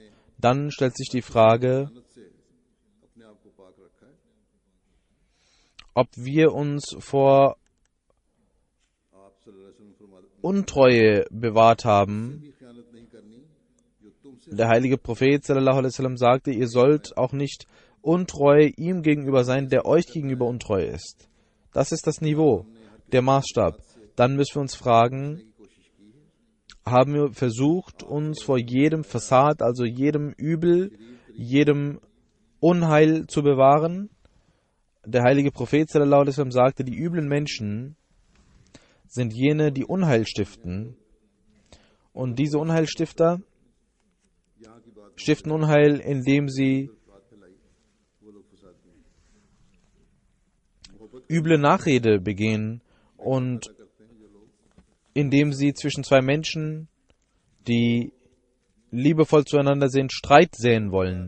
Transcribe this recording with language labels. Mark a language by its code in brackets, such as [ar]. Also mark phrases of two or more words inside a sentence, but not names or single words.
[de] Dann stellt sich die Frage, ob wir uns vor Untreue bewahrt haben. Der heilige Prophet [ar] صلى الله عليه وسلم [de] sagte, ihr sollt auch nicht untreu ihm gegenüber sein, der euch gegenüber untreu ist. Das ist das Niveau, der Maßstab. Dann müssen wir uns fragen, haben wir versucht, uns vor jedem Fassad, also jedem Übel, jedem Unheil zu bewahren? Der heilige Prophet [ar] صلى الله عليه وسلم [de] sagte, die üblen Menschen sind jene, die Unheil stiften. Und diese Unheilstifter stiften Unheil, indem sie üble Nachrede begehen und indem sie zwischen zwei Menschen, die liebevoll zueinander sind, Streit säen wollen.